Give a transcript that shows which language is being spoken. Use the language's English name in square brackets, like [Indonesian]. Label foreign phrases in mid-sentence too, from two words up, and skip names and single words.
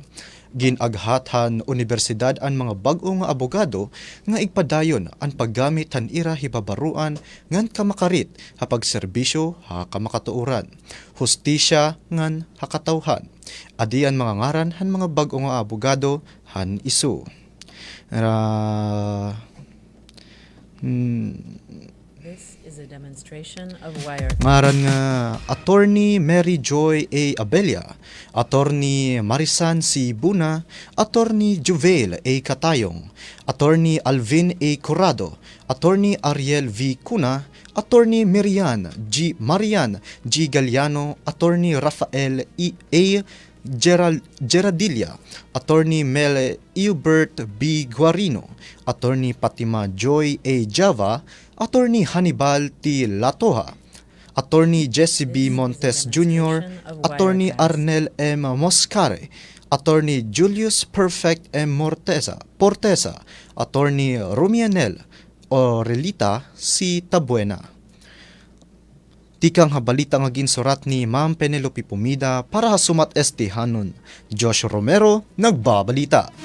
[Waray] Ginaghat han universidad ang mga bag-o nga abogado nga igpadayon ang paggamit han ira hibabaruan ngan kamakarit ha pagserbisyo ha kamakatuuran, hustisya ngan hakatawhan. Adian mga ngaran han mga bag-o nga abogado han ISU. [English] This is a demonstration of wire. [Waray] Ngaran nga Attorney Mary Joy A. Abella, Attorney Marisan C. Buna, Attorney Juvel A. Katayong, Attorney Alvin A. Corrado, Attorney Ariel V. Cuna, Attorney Marian G. Galliano, Attorney Rafael A. Geradilla, Attorney Mele Eubert B. Guarino, Attorney Fatima Joy A. Java, Attorney Hannibal T. Latoha, Attorney Jesse B. Montes Jr., Attorney Arnel M. Moscare, Attorney Julius Perfect M. Portesa, Attorney Rumianel Orelita C. Tabuena. Tikang habalita nga ginsurat ni Ma'am Penelope Pumida para hasumat hanon. Josh Romero, nagbabalita.